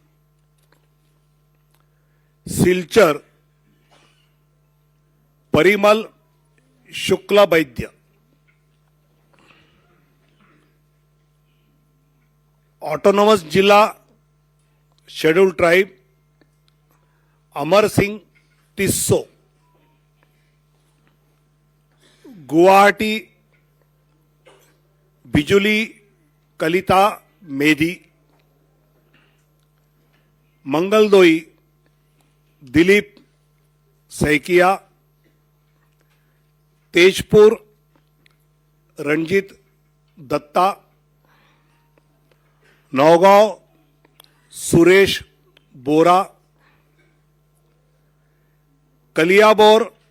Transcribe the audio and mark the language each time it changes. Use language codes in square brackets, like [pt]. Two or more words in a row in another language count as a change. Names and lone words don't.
[hi] सिलचर परिमल शुक्ला वैद्य, ऑटोनोमस जिला [en] Schedule Tribe [hi] अमर सिंह टिस्सो, गुवाहाटी बिजुली कलिता मेधी, मंगलदोई दिलीप सैकिया, तेजपुर रणजीत दत्ता, नौगांव सुरेश बोरा, कलियाबोर